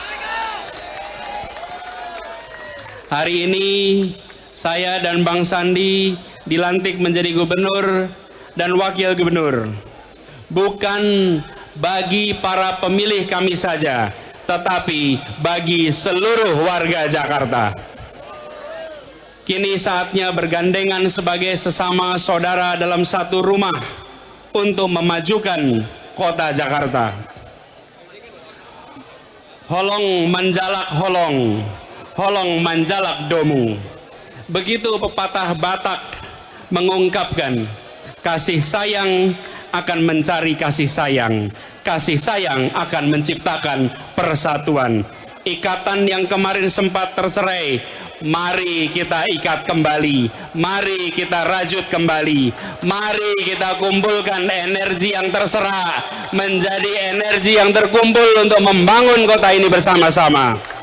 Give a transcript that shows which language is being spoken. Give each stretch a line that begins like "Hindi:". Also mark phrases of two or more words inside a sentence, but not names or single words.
Indonesian: Hari ini saya dan Bang Sandi dilantik menjadi gubernur dan wakil gubernur, bukan bagi para pemilih kami saja, tetapi bagi seluruh warga Jakarta. Kini saatnya bergandengan sebagai sesama saudara dalam satu rumah untuk memajukan kota Jakarta.
Batak Toba: Holong manjalak holong, holong manjalak domu.
Indonesian: Begitu pepatah Batak mengungkapkan, kasih sayang akan mencari kasih sayang. Kasih sayang akan menciptakan persatuan. Ikatan yang kemarin sempat tercerai, mari kita ikat kembali, mari kita rajut kembali, mari kita kumpulkan energi yang terserah menjadi energi yang terkumpul untuk membangun kota ini bersama-sama.